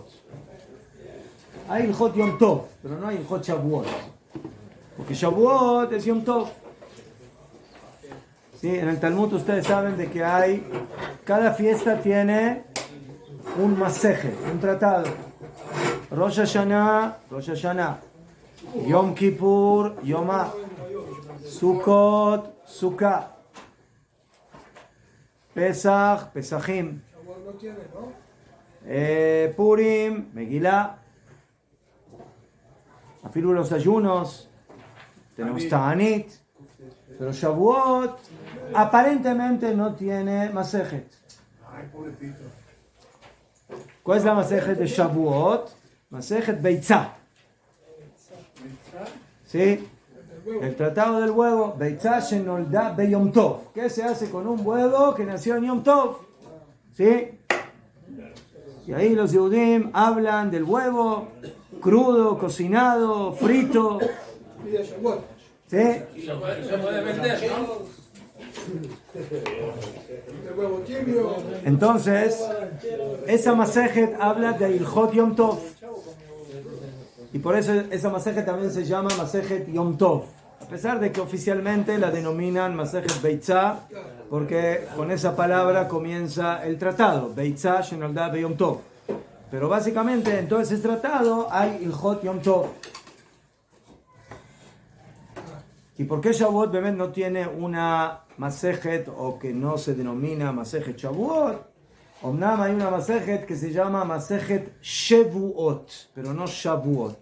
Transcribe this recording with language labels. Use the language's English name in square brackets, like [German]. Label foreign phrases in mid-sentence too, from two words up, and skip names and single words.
[Hebrew] Hay הלכות יום טוב, [Spanish] pero no hay [Hebrew] הלכות שבועות. [Spanish] Porque Shavuot es Yom Tov. ¿Sí? En el Talmud ustedes saben de que cada fiesta tiene un maseje, un tratado. Rosh Hashanah. Yom Kippur, Yomah. Sukkot, Sukkah. Pesach, Pesachim. Purim, Megillah. Afilu los ayunos. Tenemos Ta'anit. Pero Shavuot aparentemente no tiene masejet. ¿Cuál es la masejet de Shavuot? Masejet Beitzah. ¿Sí? El tratado del huevo. [Hebrew] ביצה שנולדה ביום טוב. [Spanish] ¿Qué se hace con un huevo que nació en Yom Tov? ¿Sí? Y ahí los Yehudim hablan del huevo crudo, cocinado, frito. ¿Sí? Se puede vender, ¿no? Entonces, esa masejet habla de [Hebrew] הלכות יום טוב. [Spanish] Y por eso esa masejet también se llama masejet Yom Tov. A pesar de que oficialmente la denominan masejet Beitzah, porque con esa palabra comienza el tratado. [Hebrew] ביצה שנולדה ביום טוב. [Spanish] Pero básicamente en todo ese tratado hay [Hebrew] הלכות יום טוב. [Spanish] ¿Y por qué [Hebrew] שבועות באמת [Spanish] no tiene una masejet o que no se denomina masejet Shavuot? Omnam hay una masejet que se llama masejet Shevuot, pero no Shavuot.